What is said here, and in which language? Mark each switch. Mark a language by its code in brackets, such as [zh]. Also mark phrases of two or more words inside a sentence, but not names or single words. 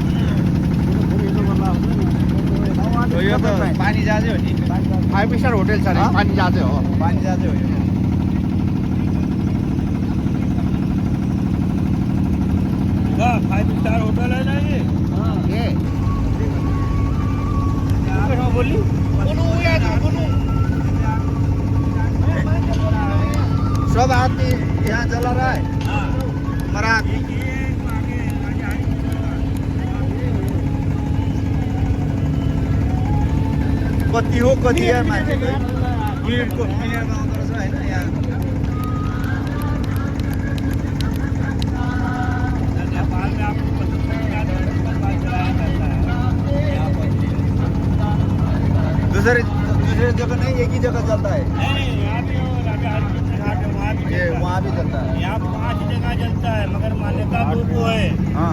[ne] यो त पानी जहाजै हो नि, 5 स्टार होटल छ नि, पानी जहाजै हो। पानी जहाजै हो यो। [hi] हाँ 5 स्टार होटल है ना ये। ए बोली सब आदमी यहाँ चला रहा है हमारा आदमी। [ne] कति हो कति यार मान्छे मिनटको मिनटमा आउँदो रहेछ होइन यहाँ। [hi] नेपाल में आपको दूसरे जगह नहीं, एक ही जगह चलता है। नहीं यहाँ भी राजा हरिश्चंद्र घाट है, वहाँ भी ये वहाँ भी चलता है। यहाँ 5 जगह चलता है मगर मान्यता दो है। हाँ